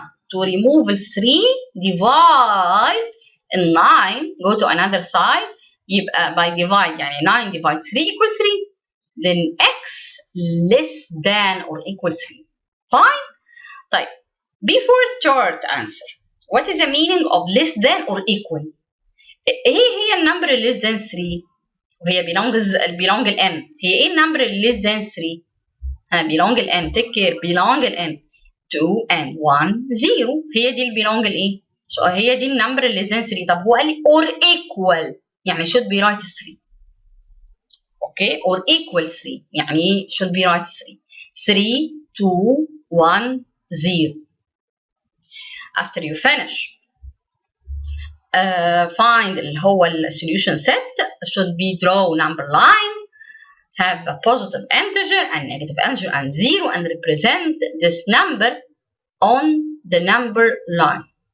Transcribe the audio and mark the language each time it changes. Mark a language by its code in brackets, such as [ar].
[en] To remove 3, divide 9. Go to another side. By divide, يعني 9 divide 3 equals 3. Then x less than or equal 3. Fine? طيب, before start answer, what is the meaning of less than or equal? [ar] ايه هي النمبر اللي [en] less than 3 [ar] وهي belong ل n. هي ايه النمبر اللي less than 3؟ belong ل n. [en] take care, belong ل n. 2 and 1 0. [ar] هي دي اللي belong لايه؟ هي دي النمبر اللي [en] less than 3. [ar] طب هو قال لي or equal يعني [en] should be right 3. Okay, or equal 3 يعني should be right 3. 3 2 1 0. After you finish find [ar] اللي هو [en] solution set should be draw number line, have a positive integer and negative integer and 0 and represent this number on the number line.